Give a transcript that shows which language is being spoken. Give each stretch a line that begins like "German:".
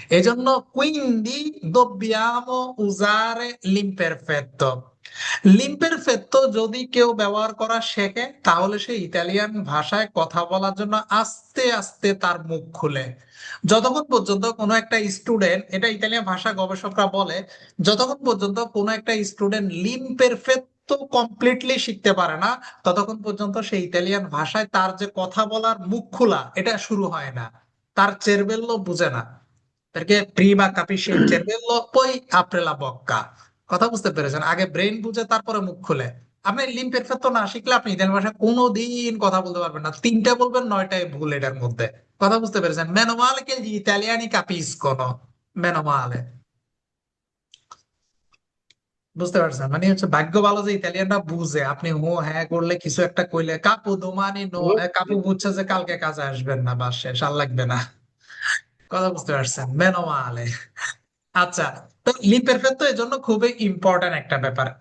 Italian: এজন্য quindi dobbiamo usare l'imperfetto।
Bangla: লিম্পেরফেত্তো যদি কেউ ব্যবহার করা শেখে, তাহলে সে ইতালিয়ান ভাষায় কথা বলার জন্য আস্তে আস্তে তার মুখ খুলে। যতক্ষণ পর্যন্ত কোনো একটা স্টুডেন্ট, এটা ইতালিয়ান ভাষা গবেষকরা বলে, যতক্ষণ পর্যন্ত কোনো একটা স্টুডেন্ট লিম্পেরফেত্তো কমপ্লিটলি শিখতে পারে না, ততক্ষণ পর্যন্ত সে ইতালিয়ান ভাষায় তার যে কথা বলার মুখ খোলা এটা শুরু হয় না। তার চেরবেল্লো বুঝে না,
Italian: perché prima capisce il cervello poi apre la bocca।
Bangla: কথা বুঝতে পেরেছেন? আগে ব্রেন বুঝে তারপরে মুখ খুলে। আপনি লিম্পেরফেক্তো না শিখলে আপনি ইতালিয়ান ভাষায় কোনোদিন কথা বলতে পারবেন না। 3টা বলবেন, 9টাই ভুল এটার মধ্যে। কথা বুঝতে পেরেছেন?
Italian: meno male che gli italiani capiscono, meno male।
Bangla: বুঝতে পারছেন? মানে হচ্ছে ভাগ্য ভালো যে ইতালিয়ানরা বুঝে, আপনি হো হ্যাঁ করলে কিছু একটা কইলে কাপু দোমানি নো, কাপু বুঝছে যে কালকে কাজে আসবেন না, বাস শেষ, আর লাগবে না। কথা বুঝতে পারছেন? মেনো মালে। আচ্ছা, তো লিম্পেরফেক্তো এর জন্য খুবই ইম্পর্টেন্ট একটা ব্যাপার।